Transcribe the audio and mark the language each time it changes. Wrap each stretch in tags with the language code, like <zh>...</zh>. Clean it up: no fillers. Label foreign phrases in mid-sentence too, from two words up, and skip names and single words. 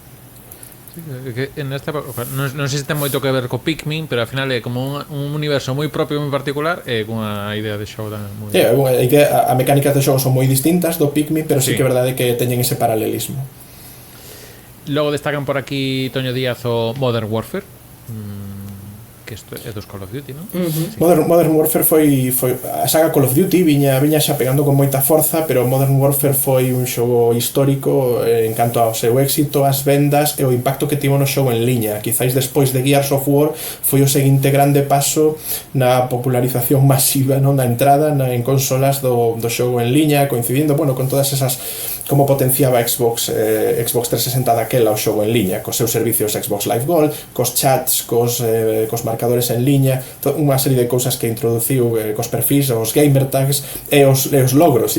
<gl>Que en esta, non sei se ten moito que ver co Pikmin, pero ao final é como un universo moi propio, moi particular, e cunha idea de xogo tamén moi... A mecánicas de xogo son moi distintas do Pikmin, pero sí que é verdade que teñen ese paralelismo. Logo destacan por aquí Toño Díaz o Modern Warfare, que isto é dos Call of Duty, non? Sí. Modern Warfare foi a saga Call of Duty viña xa pegando con moita forza, pero Modern Warfare foi un xogo histórico en canto ao seu éxito, as vendas e o impacto que tivo no xogo en liña. Quizáis despois de Gears of War foi o seguinte grande paso na popularización masiva, non, na entrada en consolas do xogo en liña, coincidindo, con todas esas como potenciaba Xbox 360 daquela o xogo en liña, cos seus servicios Xbox Live Gold, cos chats, cos marcadores en liña, unha serie de cousas que introduciu cos perfis, os</gl> <en>gamer tags</en> <gl>e os logros.</gl>